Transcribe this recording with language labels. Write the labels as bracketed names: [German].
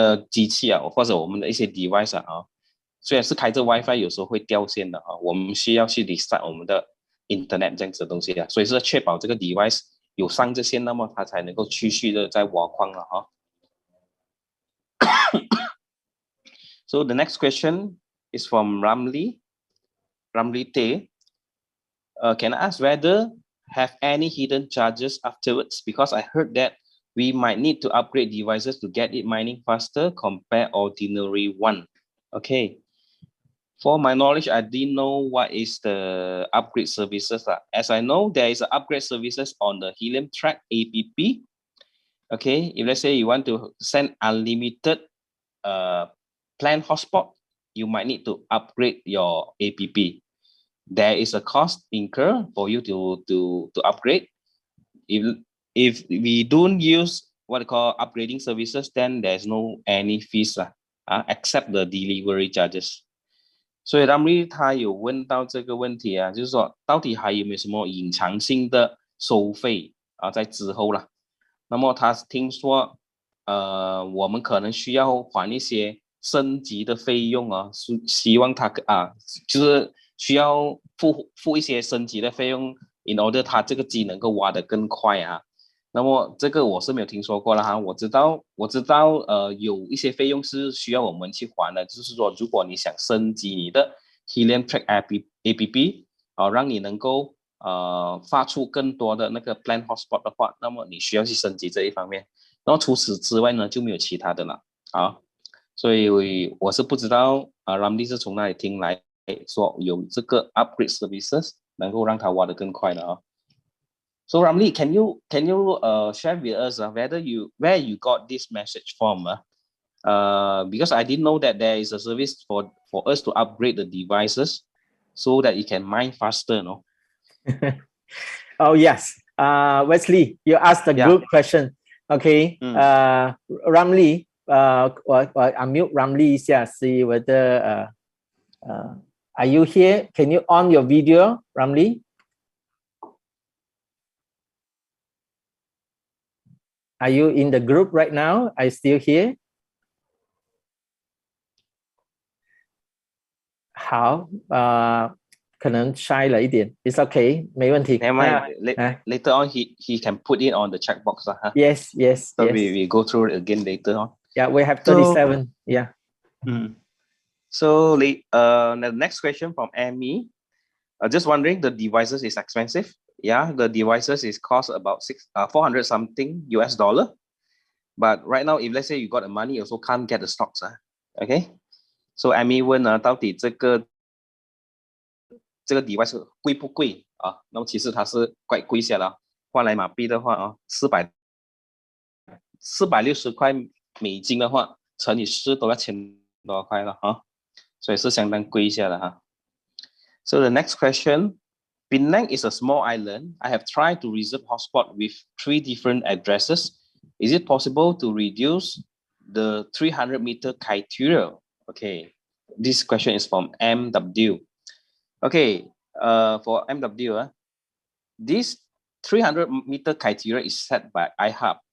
[Chinese] 机器或者我们的一些 device 虽然是开着 WiFi 有时候会掉线的我们需要去 restart 我们的 internet 这样子的东西所以是确保这个 device 有上着线，那么它才能够继续的在挖矿了 [English] So the next question is from Ramli Tay. Can I ask whether have any hidden charges afterwards? Because I heard that we might need to upgrade devices to get it mining faster compared ordinary one. Okay. For my knowledge, I didn't know what is the upgrade services. As I know, there is an upgrade services on the Helium Track app. Okay, if let's say you want to send unlimited plan hotspot, you might need to upgrade your app. There is a cost incur for you to upgrade. If we don't use what they call upgrading services, then there's no any fees except the delivery charges. [Chinese] 所以 Ramli 他有问到这个问题啊，就是说到底还有没有什么隐藏性的收费啊，在之后啦。那么他听说我们可能需要还一些升级的费用啊，希望他就是需要付一些升级的费用 in order 他这个机能够挖得更快啊。那么这个我是没有听说过了哈，我知道有一些费用是需要我们去还的，就是说如果你想升级你的 Helium Track app 让你能够发出更多的那个 plan hotspot 的话，那么你需要去升级这一方面。然后除此之外呢，就没有其他的了啊。所以我是不知道Ramli 是从哪里听来说有这个 upgrade services 能够让它挖得更快的啊。 [English] So Ramli, can you share with us where you got this message from? Because I didn't know that there is a service for us to upgrade the devices so that it can mine faster, no? Oh yes, Wesley, you asked a good question. Okay, Ramli, 我 unmute Ramli 一下 see whether are you here? Can you on your video, Ramli? Are you in the group right now? Are you still here? [Chinese] 好，可能 shy 了一点 ， [English] It's okay， [Chinese] 没问题。 [English] Never mind. Later on, he can put it on the chat box. Yes. So we go through it again later on. Yeah, we have 37. Yeah. So the next question from Amy. Just wondering, the devices is expensive? Yeah, the devices is cost about 400 something US dollar. But right now, if let's say you got the money, you also can't get the stocks. Okay. [Chinese] So Amy 问到底这个 device 贵不贵啊？那么其实它是quite贵下了，换来马币的话460块美金的话，乘以4都要1000多块了哈，所以是相当贵下的哈。 [English] So the next question, Penang is a small island. I have tried to reserve hotspot with 3 different addresses. Is it possible to reduce the 300-meter criteria? Okay, this question is from MW. Okay, for MW, this 300-meter criteria is set by ihub.